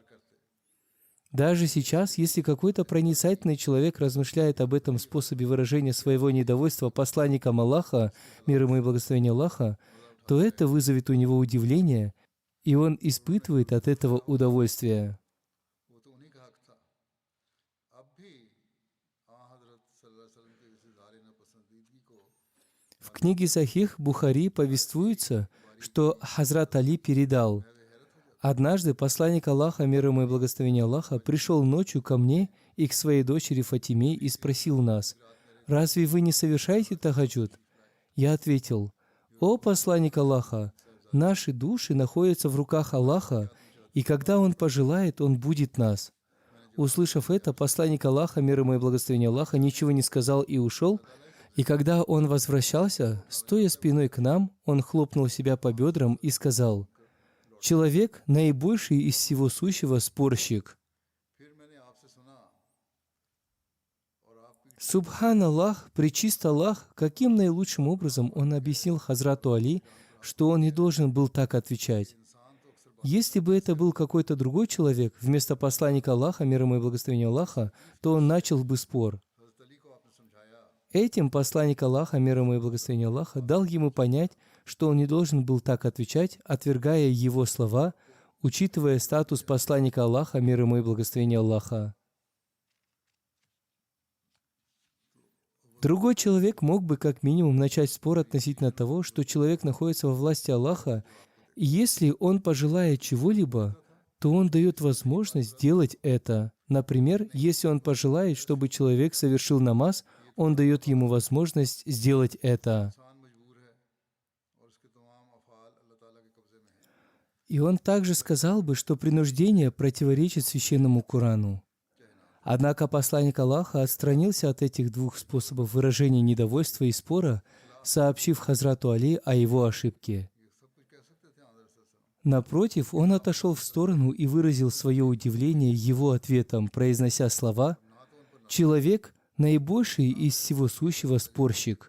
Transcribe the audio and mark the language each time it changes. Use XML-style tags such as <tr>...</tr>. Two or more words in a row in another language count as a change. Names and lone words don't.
<ru>Даже сейчас, если какой-то проницательный человек размышляет об этом способе выражения своего недовольства посланником Аллаха, мир ему и благословение Аллаха, то это вызовет у него удивление, и он испытывает от этого удовольствие.</ru> <ur>وہ تو انہی کا حق تھا. اب بھی حضرت</ur> <ar>صلی اللہ علیہ وسلم</ar> <ur>کے اس اظہار ناپسندیدگی کو</ur> <ru>В книге Сахих Бухари повествуется, что Хазрат Али передал: «Однажды посланник Аллаха, мир ему и благословение Аллаха, пришел ночью ко мне и к своей дочери Фатиме и спросил нас: „Разве вы не совершаете тахаджуд?“ Я ответил: „О посланник Аллаха, наши души находятся в руках Аллаха, и когда Он пожелает, Он будет нас“. Услышав это, посланник Аллаха, мир ему и благословение Аллаха, ничего не сказал и ушел, и когда он возвращался, стоя спиной к нам, он хлопнул себя по бедрам и сказал: «Человек, наибольший из всего сущего, спорщик».</ru> <ur>پھر میں نے آپ سے سنا اور آپ کی</ur> <ar>سبحان الله,</ar> <ru>пречист Аллах, каким наилучшим образом он объяснил Хазрату Али, что он не должен был так отвечать. Если бы это был какой-то другой человек, вместо посланника Аллаха, мир ему и благословение Аллаха, то он начал бы спор.</ru> <ur>حضرت علی کو آپ نے سمجھایا</ur> <ru>Этим посланник Аллаха, мир ему и благословение Аллаха, дал ему понять, что он не должен был так отвечать, отвергая его слова, учитывая статус посланника Аллаха, мир ему и благословение Аллаха. Другой человек мог бы как минимум начать спор относительно того, что человек находится во власти Аллаха, и если он пожелает чего-либо, то он дает возможность сделать это. Например, если он пожелает, чтобы человек совершил намаз, он дает ему возможность сделать это.</ru> <ur>انسان مجبور ہے اور اس کے تمام افعال اللہ تعالیٰ کے قبضے میں ہیں.</ur> <ru>И он также сказал бы, что принуждение противоречит священному Корану. Однако посланник Аллаха отстранился от этих двух способов выражения недовольства и спора, сообщив Хазрату Али о его ошибке. Напротив, он отошел в сторону и выразил свое удивление его ответом, произнося слова: «Человек, наибольший из всего сущего, спорщик».</ru>